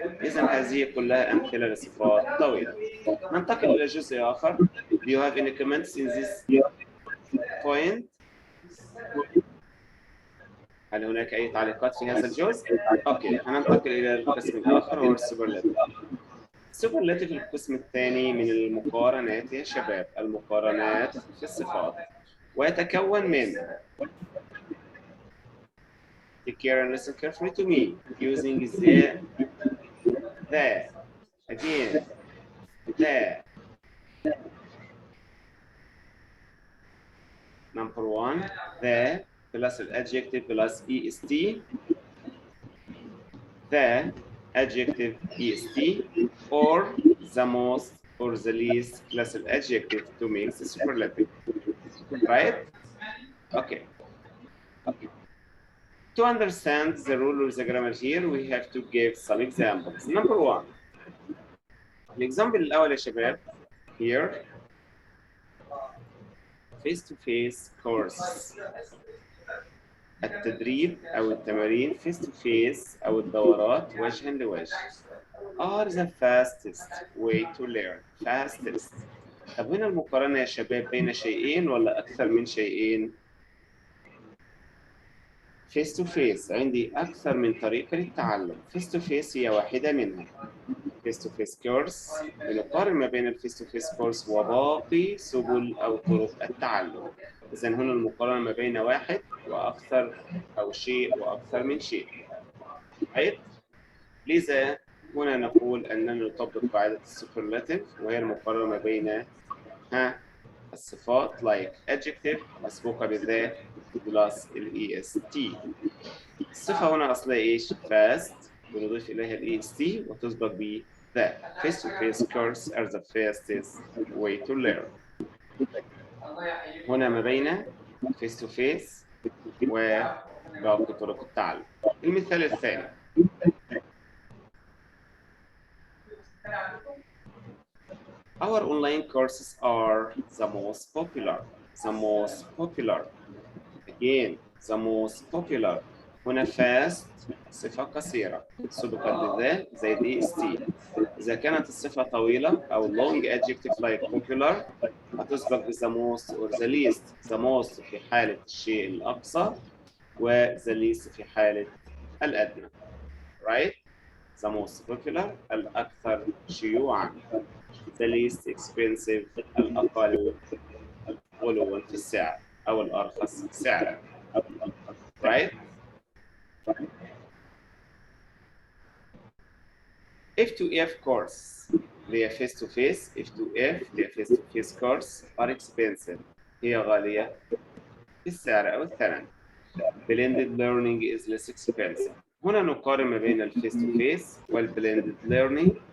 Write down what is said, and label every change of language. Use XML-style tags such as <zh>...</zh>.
<ar>إذا هذه كلها أمثلة لصفات طويلة. ننتقل إلى جزء آخر.</ar> <en>Do you have any comments in this point؟</en> <ar>هل هناك أي تعليقات في هذا الجزء؟ أوكي، هننتقل إلى القسم الآخر وهو السوبرلاتيف. السوبرلاتيف القسم الثاني من المقارنات يا شباب، المقارنات في الصفات، ويتكون من</ar> <en>take care and listen carefully to me using the again the number 1 the plus adjective plus est, the adjective est, or the most or the least plus adjective to make the superlative. Right? Okay. To understand the rule of the grammar here, we have to give some examples. Number 1.</en> <ar>الإكزامبل الأول يا شباب here face-to-face course. التدريب أو التمارين face-to-face أو الدورات وجها لوجه</ar> <en>are the fastest way to learn. fastest.</en> <ar>طب هنا المقارنة يا شباب بين شيئين ولا أكثر من شيئين؟ face to face عندي أكثر من طريقة للتعلم. face to face هي واحدة منها. face to face course بنقارن ما بين face to face course وباقي سبل أو طرق التعلم. إذا هنا المقارنة ما بين واحد وأكثر أو شيء وأكثر من شيء. right؟ لذا هنا نقول أننا نطبق قاعدة السوبرلاتيف وهي المقارنة ما بين الصفات like adjective مسبوقة بالذات plus est. الصفة هنا أصلها إيش؟ fast ونضيف إليها est وتسبق ب the.</ar> <en>face to face course are the fastest way to learn.</en> <ar>هنا ما بين face to face وباقي طرق التعلم. المثال الثاني</ar> <en>Our online courses are the most popular. The most popular. Again, the most popular.</en> <ar>هنا fast صفة قصيرة سبقت بالذات زي est. إذا كانت الصفة طويلة أو</ar> <en>long adjective like popular</en> <ar>هتسبق ب</ar> <en>the most or the least. The most</en> <ar>في حالة الشيء الأقصى و</ar> <en>the least</en> <ar>في حالة الأدنى.</ar> <en>Right? The most popular</en> <ar>الأكثر شيوعاً.</ar> <en>The least expensive</en> <ar>الأقل غلواً في السعر أو الأرخص سعراً.</ar> <en>Right? F2F course اللي هي face to face F2F اللي هي face to face course are expensive</en> <ar>هي غالية السعر أو الثمن.</ar> <en>Blended learning is less expensive.</en> <ar>هنا نقارن ما بين الفيس تو فيس والبلندد learning.</ar>